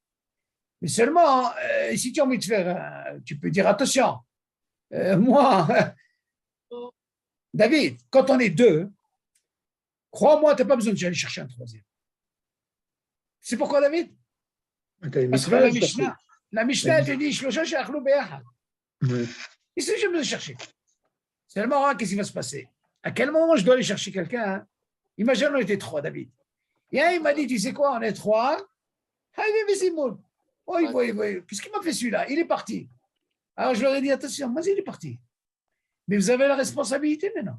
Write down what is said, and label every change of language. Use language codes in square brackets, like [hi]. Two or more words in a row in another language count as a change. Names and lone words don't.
[fr] Mais seulement, si tu as envie de faire, tu peux dire attention. Moi, David, quand on est deux, crois-moi, tu n'as pas besoin d'aller chercher un troisième. C'est pourquoi, David? Parce que la Mishnah te dit [he] שלושה שאכלו כאחד. [fr] Qu'est-ce que j'ai besoin de chercher? Seulement, qu'est-ce qui va se passer? À quel moment je dois aller chercher quelqu'un, hein? Imagine, on était trois, David. Et un, il m'a dit, tu sais quoi, on est trois. Oh, qu'est-ce qu'il m'a fait celui-là? Il est parti. Alors, je leur ai dit, attention, vas-y, il est parti. Mais vous avez la responsabilité maintenant.